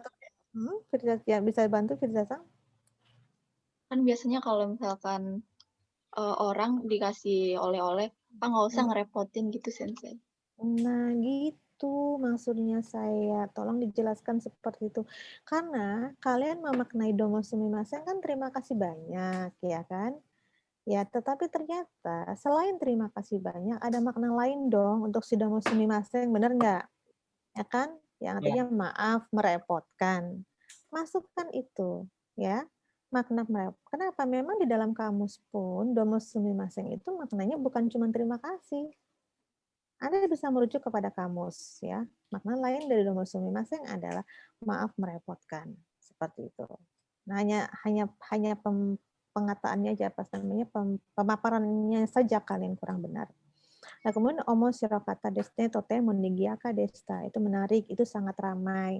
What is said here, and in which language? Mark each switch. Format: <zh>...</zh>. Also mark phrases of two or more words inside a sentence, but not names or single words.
<id>bantu? Ya, bisa bantu Firza-san? kan biasanya kalau misalkan orang dikasih oleh-oleh, kan nggak usah ngerepotin gitu, Sensei. Nah, gitu maksudnya saya. Tolong dijelaskan seperti itu. Karena kalian memaknai</id> <ja>どうもすみません</ja> <id>kan terima kasih banyak, ya kan? Ya, tetapi ternyata selain terima kasih banyak, ada makna lain dong untuk si</id> <ja>どうもすみません,</ja> <id>bener nggak? Ya kan? Yang artinya Ya. maaf merepotkan. Masukkan itu, ya. Makna merepotkan. Kenapa? Memang di dalam kamus pun</id> <ja>どうもすみません</ja> <id>itu maknanya bukan cuma terima kasih. Anda bisa merujuk kepada kamus, ya. Makna lain dari</id> <ja>どうもすみません</ja> <id>adalah maaf merepotkan, seperti itu. Nah, hanya pengataannya aja, apa namanya, pemaparannya saja kalian kurang benar. Nah, kemudian</id> <ja>面白かったですね とても賑やかでした,</ja> <id>itu menarik, itu sangat ramai.</id>